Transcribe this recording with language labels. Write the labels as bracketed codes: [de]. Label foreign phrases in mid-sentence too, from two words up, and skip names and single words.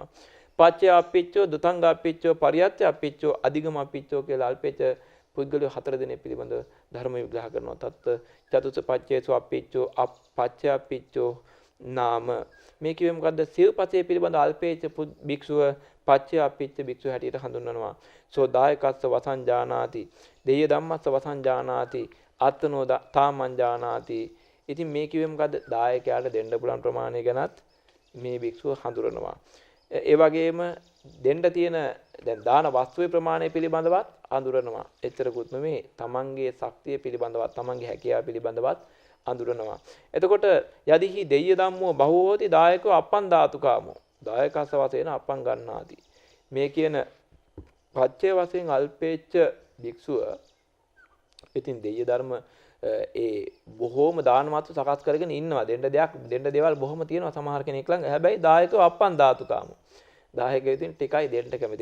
[pi] පච්චය අප්පිච්චෝ, දුතංග අප්පිච්චෝ, පරියත්‍ය අප්පිච්චෝ, අධිගම අප්පිච්චෝ [si] කියලා අල්පේච්ඡ පුද්ගලයෝ 4 දිනක් පිළිබඳ ධර්ම විග්‍රහ කරනවා. [pi] තත් චතුස පච්චේසු අප්පිච්චෝ, පච්චය අප්පිච්චෝ නාම [si] මේ කිව්වේ මොකද්ද? සිව්පසේ පිළිබඳ අල්පේච්ඡ භික්ෂුව [pi] පච්චය අප්පිච්ච [si] භික්ෂුව හැටියට හඳුන්වනවා. [pi] සෝ දායකස්ස වසං ජානාති, දෙය ධම්මස්ස වසං ජානාති, අත්තනෝ තාමං ජානාති. [si] ඉතින් මේ කිව්වේ මොකද්ද? දායකයාට දෙන්න පුළුවන් ප්‍රමාණය ගැනත් මේ භික්ෂුව හඳුරනවා. ඒ වගේම දෙන්න තියෙන දැන් දාන වස්තුවේ ප්‍රමාණය පිළිබඳවත් අඳුරනවා. එච්චරකුත් නෙමෙයි තමන්ගේ ශක්තිය පිළිබඳවත් තමන්ගේ හැකියාව පිළිබඳවත් අඳුරනවා. [pi] එතකොට යදිහි දෙය්‍ය ධම්මෝ බහුව හෝති දායකෝ අප්පං ධාතුකාමෝ. දායකස්ස වශයෙන් අප්පං ගන්නාති. [si] මේ කියන පච්චය වශයෙන් අල්පේච්ඡ භික්ෂුව ඉතින් දෙය්‍ය ධර්ම ඒ බොහෝම දානමත්ව සකස් කරගෙන ඉන්නවා. දෙන්න දේවල් බොහොම තියෙනවා සමහර කෙනෙක් ළඟ. හැබැයි [pi] දායකෝ අප්පං ධාතුකාමෝ. [si] දායකයෝ ඉතින් ටිකයි දෙන්න කැමති.